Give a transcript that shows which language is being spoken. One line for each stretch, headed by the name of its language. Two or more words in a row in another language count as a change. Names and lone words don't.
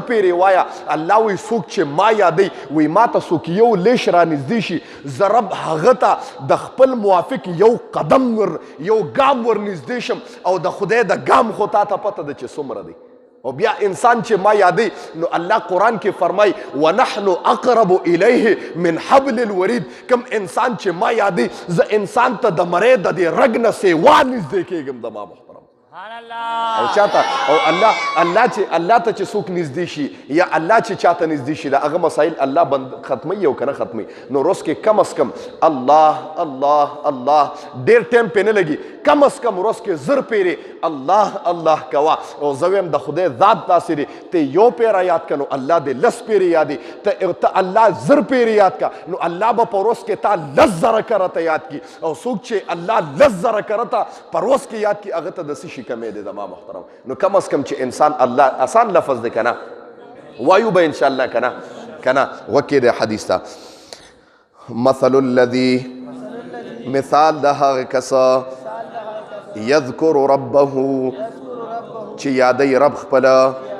Pashto: پیرې وایه الله وی څوک چې ما یادوي وی ما ته څوک یو لیش را نږدې شي زه رب هغه ته د خپل موافق یو قدم یو ګام ور نږدې شم او د خدای د ګام خو تا ته پته ده چې څومره دی او بیا انسان چې ما یادی نو الله قرآن کې فرمای
Arabic: ونحن اقرب الیه من حبل الورید
Pashto: کم انسان چې ما یادی زه انسان ته د مرۍ د دې رګ نه سیوا نږدې کېږم د ما محترم او چاته او الله ته چې څوک نږدې شي یا الله چې چاته نږدې شي د هغه مسایل الله بند ختموي او که نه ختموي نو روز کې کم از کم الله الله الله ډېر ټایم پې نه لګي کم از کم روز کې زر پیرې الله الله کوه او زه ویم د خدای ذات داسې دی ته یو پیره یاد که نو الله دې لس پیرې یادي ته الله زر پیرې یاد که نو الله به په روز کې تا لس زره کرته یاد کي او څوک چې الله لس زره کرته په روز کې یاد کي هغه ته د څه شي کمی دی زما محترم نو کم از کم چې انسان الله آسان لفظ دی که نه وایو به انشاءالله که نه وکې دی حدیث ته
Arabic: مثل الذي
Pashto: مثال د هغه کسه
Arabic: یذکر ربه
Pashto: چې یادی رب خپله